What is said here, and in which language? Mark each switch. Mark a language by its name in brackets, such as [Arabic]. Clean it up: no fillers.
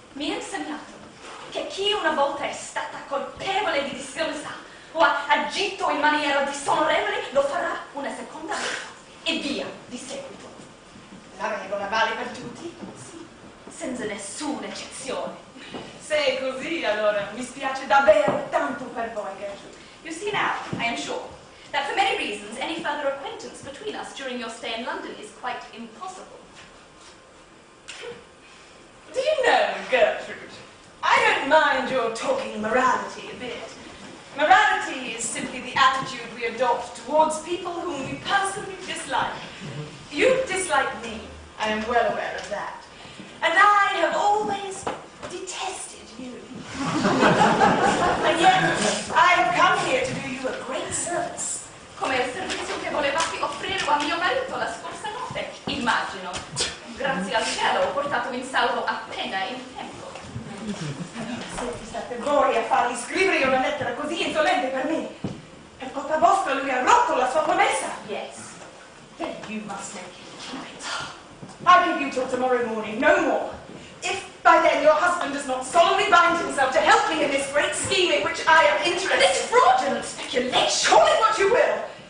[Italian] Mi ha insegnato che chi una volta è stata colpevole di disonestà o ha agito in maniera disonorevole lo farà una seconda volta e via di seguito. La regola vale per tutti? Sì, senza nessuna eccezione. Se è così, allora mi spiace davvero tanto per voi, Gertrude. [English] You see now, I am sure, that for many reasons any further acquaintance between us during your stay in London is quite impossible. Do you know, Gertrude, I don't mind your talking morality a bit. Morality is simply the attitude we adopt towards people whom we personally dislike. You dislike me, I am well aware of that. And I have always detested you. And yet, I have come here to do you a great service. [Italian] Come il servizio che volevate offrire a mio marito la scorsa notte, immagino. Grazie al cielo ho portato in salvo appena in tempo. Se state voi a fargli scrivere una lettera così insolente per me, per colpa vostra lui ha rotto la sua promessa. [English] Yes, then you must make him keep it. I'll give you till tomorrow morning, no more. If by then your husband does not solemnly bind himself to help me in this great scheme in which I am interested. This fraudulent speculation! Call it what you will.